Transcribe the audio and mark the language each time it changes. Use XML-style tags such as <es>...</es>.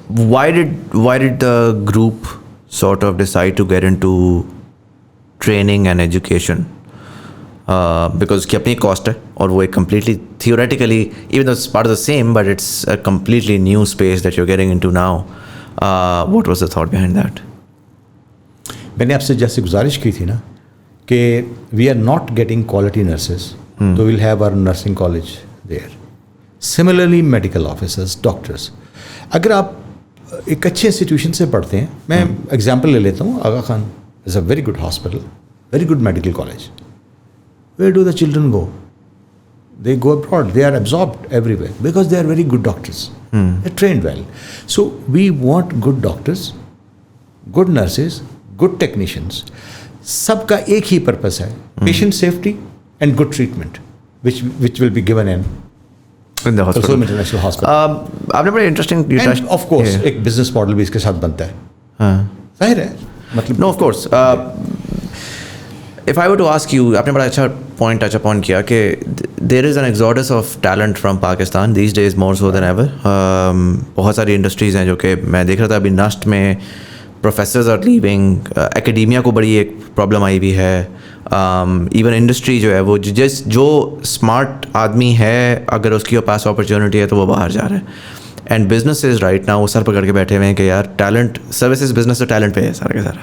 <en>Why did the group sort of decide to get into training and education? Because</en> <ur>کی اپنی cost ہے اور وہ ایک</ur> <en>completely theoretically, even though it's part of the same, but it's a completely new space that you're getting into now. What was the thought behind that?</en> <ur>میں نے آپ سے جیسے گزارش کی تھی نا کہ</ur> <en>we are not getting quality nurses,</en> <ur>تو</ur> <en>We'll have our nursing college there.</en> <ur>Similarly medical officers, doctors, اگر آپ ایک اچھے انسٹیٹیوشن سے پڑھتے ہیں, میں ایگزامپل لے لیتا ہوں, آغا خان</ur> <en>Is a very good hospital, very good medical college. Where do the children go? They go abroad. They are absorbed everywhere because they are very good doctors. They're trained well. So we want good doctors, good nurses, good technicians.</en> <ur>سب کا ایک ہی purpose ہے,</ur> <en>patient safety and good treatment, which will be given in the hospital. Kulsum International Hospital.</en> <ur>آپ نے بڑے interesting,</ur> <en>and of course</en> <ur>ایک business model بھی اس کے ساتھ بنتا ہے. ظاہر ہے, مطلب</ur> <en>no of course. If I were to ask you,</en> <ur>آپ نے بڑا اچھا پوائنٹ ٹچ اپون کیا کہ</ur> <en>there is an exodus of talent from Pakistan these days more so than ever.</en> <ur>بہت ساری انڈسٹریز ہیں جو کہ میں دیکھ رہا تھا ابھی نسٹ میں پروفیسرز آر لیونگ, اکیڈیمیا کو بڑی ایک پرابلم آئی بھی ہے. ایون انڈسٹری جو ہے وہ جو اسمارٹ آدمی ہے اگر اس کی پاس اپرچونیٹی ہے تو وہ باہر جا رہا ہے.</ur> <en>and businesses right now</en> <ur>وہ سر پکڑ کے بیٹھے ہوئے ہیں کہ یار ٹیلنٹ, سروسز بزنس تو ٹیلنٹ پہ ہے سارا کا</ur>